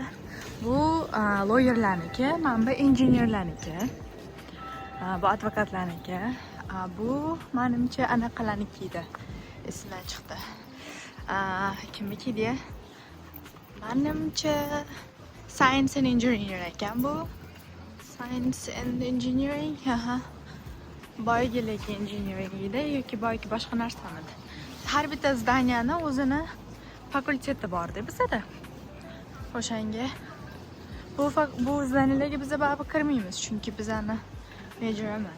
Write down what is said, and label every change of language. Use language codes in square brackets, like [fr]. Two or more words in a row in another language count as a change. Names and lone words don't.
[uz] Bu lawyerlarniki, mana bu injenerlarniki. Bu advokatlarniki. Bu menimcha anaqalarniki edi. esimdan chiqdi. Kimniki deya? Menimcha Science and Engineering ekan bu. Science and Engineering, Boygilik engineeringida yoki boyki boshqa narsamidi. Har bitta zdaniyani o'zini fakulteti bor-da bizda. O'shanga bu zdaniyalarga biz baribir kirmaymiz, chunki bizani major emas.